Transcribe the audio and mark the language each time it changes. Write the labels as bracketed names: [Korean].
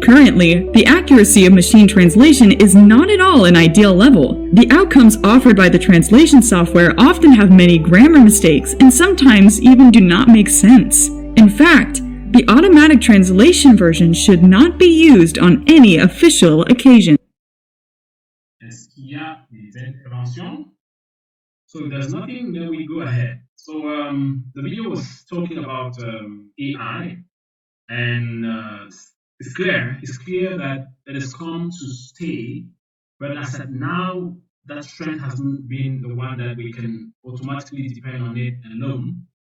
[English] Currently, the accuracy of machine translation is not at all an ideal level. The outcomes offered by the translation software often have many grammar mistakes and sometimes even do not make sense. In fact, the automatic translation version should not be used on any official occasion. [French] Est-ce qu'il y a des interventions? [English] So if there's nothing, then we go ahead. So the video was talking about AI, and it's clear that it has come to stay, but as at now, that trend hasn't been the one that we can automatically depend on it alone.